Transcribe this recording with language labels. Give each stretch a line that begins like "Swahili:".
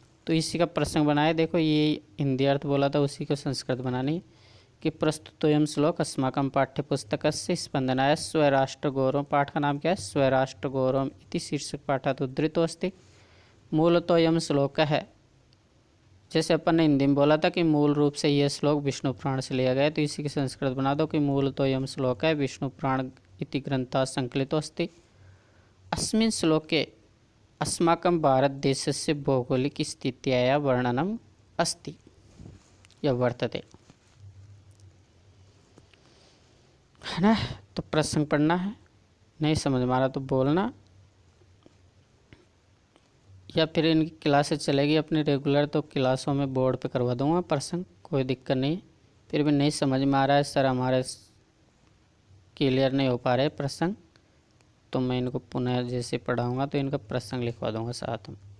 Hindi: तो इसी का प्रसंग बनाया। देखो ये हिंदी अर्थ बोला था, उसी को संस्कृत बनानी है कि
Sanskrit: प्रस्तुतोऽयं श्लोक अस्माकं पाठ्यपुस्तकस्य स्पंदनाय स्वराष्ट्रगौरवं, पाठ का नाम क्या है, स्वराष्ट्रगौरवम् इति शीर्षक पाठात् उद्धृतो अस्ति।
Hindi: मूलतोऽयं श्लोक है, जैसे अपन ने हिंदी में बोला था कि मूल रूप से यह श्लोक
Sanskrit: विष्णु पुराण से लिया गया है, तो इसी की संस्कृत बना दो कि मूलतोऽयं श्लोक है विष्णु पुराण इति ग्रंथाः संकलितो अस्ति। अस्मिन् श्लोके अस्माकं भारतदेशस्य भौगोलिकस्थित्याः वर्णनम् अस्ति या वर्तते,
Hindi: है ना। तो प्रसंग पढ़ना है, नहीं समझ में आ रहा तो बोलना, या फिर इनकी क्लासेस चलेगी अपनी रेगुलर, तो क्लासों में बोर्ड पे करवा दूंगा प्रसंग, कोई दिक्कत नहीं। फिर भी नहीं समझ में आ रहा है सर, हमारे क्लियर नहीं हो पा रहे प्रसंग, तो मैं इनको पुनः जैसे पढ़ाऊँगा तो इनका प्रसंग लिखवा दूँगा साथ में।